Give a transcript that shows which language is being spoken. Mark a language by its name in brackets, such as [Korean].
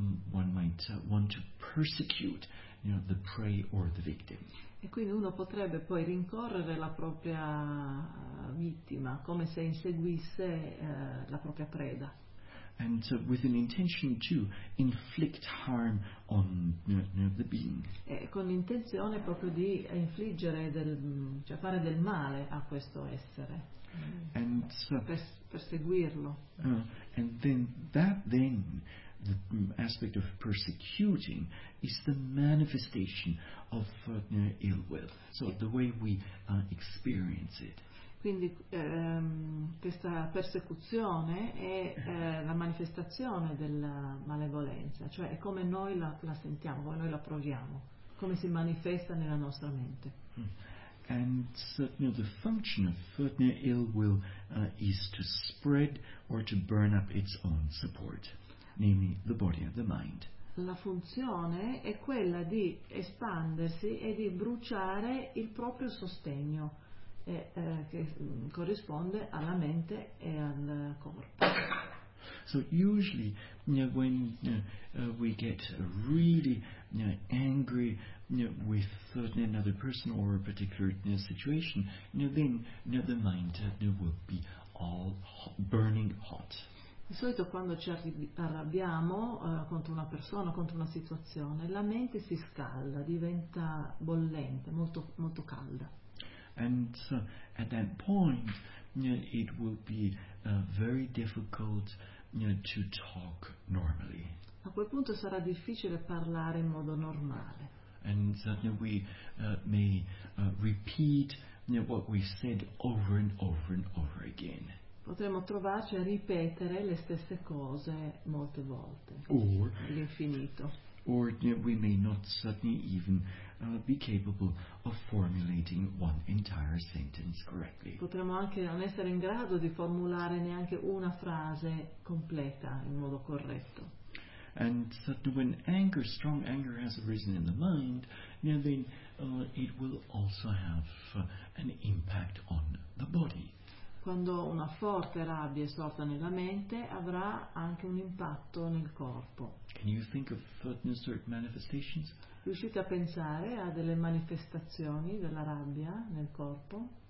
[English] One might want to persecute, the prey or the victim. [Italian] E quindi uno potrebbe poi rincorrere la propria vittima, come se inseguisse la propria preda. [English] And with an intention to inflict harm on the being. [Italian] E con l'intenzione proprio di infliggere fare del male a questo essere. [English] And [Italian] perseguirlo. [English] And then the aspect of persecuting is the manifestation of ill will. So the way we experience it. [Italian] Quindi questa persecuzione è la manifestazione della malevolenza, cioè è come noi la sentiamo, come noi la proviamo, come si manifesta nella nostra mente. [English] And so, the function of ill will is to spread or to burn up its own support, namely the body and the mind. [Italian] La funzione è quella di espandersi e di bruciare il proprio sostegno. Che corrisponde alla mente e al corpo. [English] So usually when we get really angry with another person or a particular situation, then the mind will be all burning hot. [Italian] Di solito quando ci arrabbiamo contro una persona, contro una situazione, la mente si scalda, diventa bollente, molto molto calda. [English] And at that point, it will be very difficult to talk normally. [Italian] A quel punto sarà difficile parlare in modo normale. [English] And we may repeat what we said over and over and over again. [Italian] Potremmo trovarci a ripetere le stesse cose molte volte. [English] Or [Italian] all'infinito. [English] Or we may not suddenly even be capable of formulating one entire sentence correctly. [Italian] Potremmo anche non essere in grado di formulare neanche una frase completa in modo corretto. [English] And suddenly when anger, strong anger has arisen in the mind, then it will also have an impact on the body. [Italian] Quando una forte rabbia è sorta nella mente, avrà anche un impatto nel corpo. [English] Can you think of certain manifestations? [Italian] Riuscite a pensare a delle manifestazioni della rabbia nel corpo?